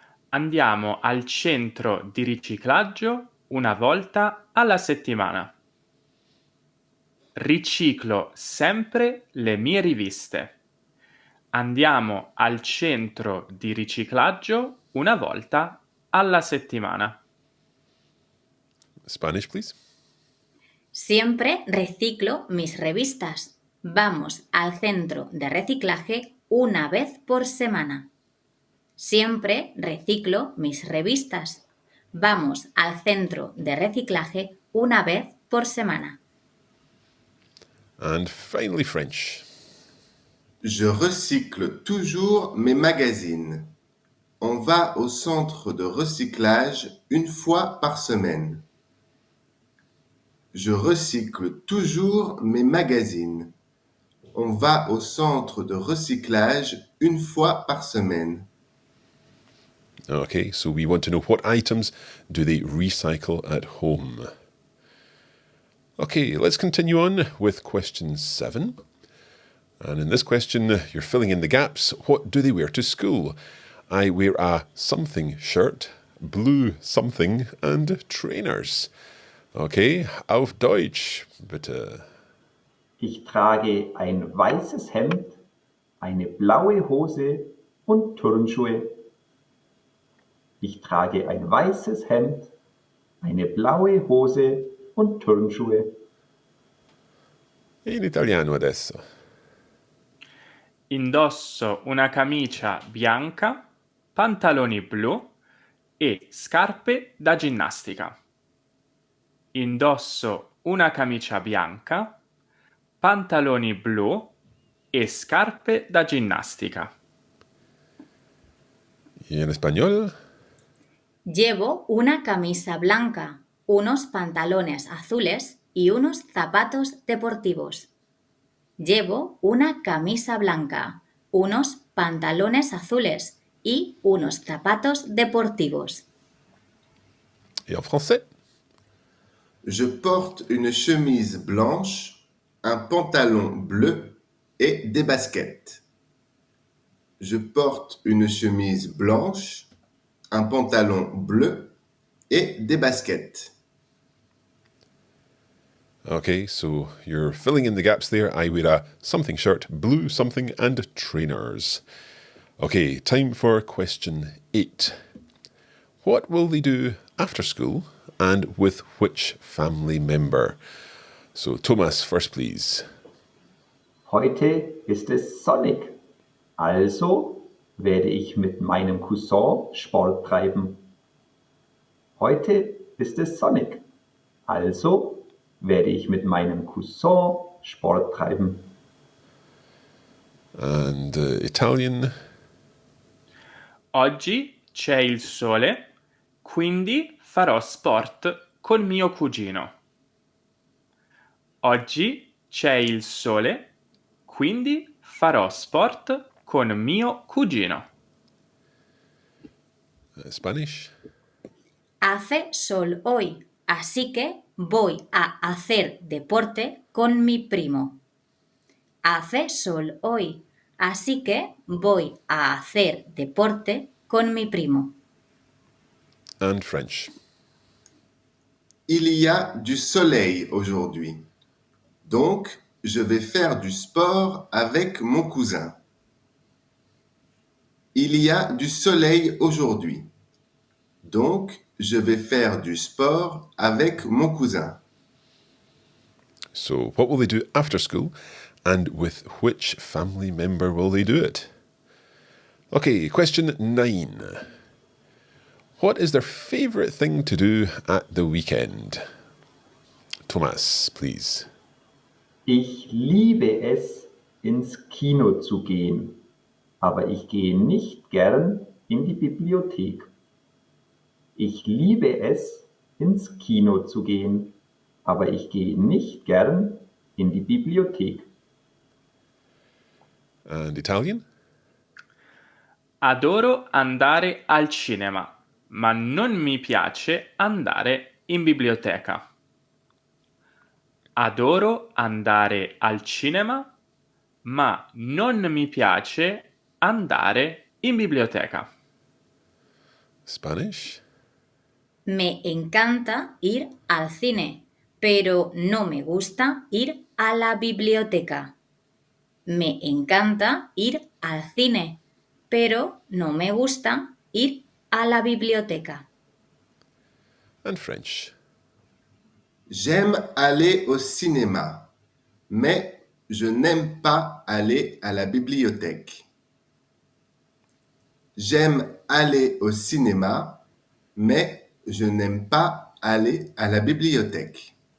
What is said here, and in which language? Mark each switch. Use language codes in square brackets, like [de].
[it] Andiamo al centro di riciclaggio una volta alla settimana. Riciclo sempre le mie riviste. Andiamo al centro di riciclaggio una volta alla settimana. [en] Spanish, please. [es] Siempre reciclo mis revistas. Vamos al centro de reciclaje una vez por semana. Siempre reciclo mis revistas. Vamos al centro de reciclaje una vez por semana. [en] And finally, French. [fr] Je recycle toujours mes magazines. On va au centre de recyclage une fois par semaine. Je recycle toujours mes magazines. On va au centre de recyclage une fois par semaine. [en] Okay, so we want to know what items do they recycle at home. Okay, let's continue on with question 7. And in this question, you're filling in the gaps. What do they wear to school? I wear a something shirt, blue something, and trainers. [de] Okay, auf Deutsch, bitte. Ich trage ein weißes Hemd, eine blaue Hose und Turnschuhe. Ich trage ein weißes Hemd, eine blaue Hose und Turnschuhe. [it] In italiano adesso. Indosso una camicia bianca, pantaloni blu e scarpe da ginnastica. Indosso una camicia bianca, pantaloni blu e scarpe da ginnastica. [es] Y en español. Llevo una camisa blanca, unos pantalones azules y unos zapatos deportivos. Llevo una camisa blanca, unos pantalones azules y unos zapatos deportivos. [fr] Et en français. Je porte une chemise blanche, un pantalon bleu et des baskets. Je porte une chemise blanche, un pantalon bleu et des baskets. [en] Okay, so you're filling in the gaps there. I wear a something shirt, blue something, and trainers. Okay, time for question 8. What will they do after school and with which family member? So, Thomas, first, please. [de] Heute ist es sonnig, also werde ich mit meinem Cousin Sport treiben. Heute ist es sonnig, also werde ich mit meinem Cousin Sport treiben. [en] And Italian. [it] Oggi c'è il sole, quindi farò sport con mio cugino. Oggi c'è il sole, quindi farò sport con mio cugino. [en] Spanish. [es] Hace sol hoy, así que voy a hacer deporte con mi primo. Hace sol hoy, así que voy a hacer deporte con mi primo. [en] And French. [fr] Il y a du soleil aujourd'hui. Donc, je vais faire du sport avec mon cousin. Il y a du soleil aujourd'hui. Donc, je vais faire du sport avec mon cousin. [en] So, what will they do after school, and with which family member will they do it? Okay, question 9. What is their favourite thing to do at the weekend? Thomas, please. [de] Ich liebe es, ins Kino zu gehen, aber ich gehe nicht gern in die Bibliothek. Ich liebe es, ins Kino zu gehen, aber ich gehe nicht gern in die Bibliothek. [en] And Italian? [it] Adoro andare al cinema, ma non mi piace andare in biblioteca. Adoro andare al cinema, ma non mi piace andare in biblioteca. [en] Spanish? [es] Me encanta ir al cine, pero no me gusta ir a la biblioteca. Me encanta ir al cine, pero no me gusta ir a la biblioteca. [en] And French? [fr] J'aime aller au cinéma, mais je n'aime pas aller à la bibliothèque. J'aime aller au cinéma, mais je n'aime pas aller à la bibliothèque.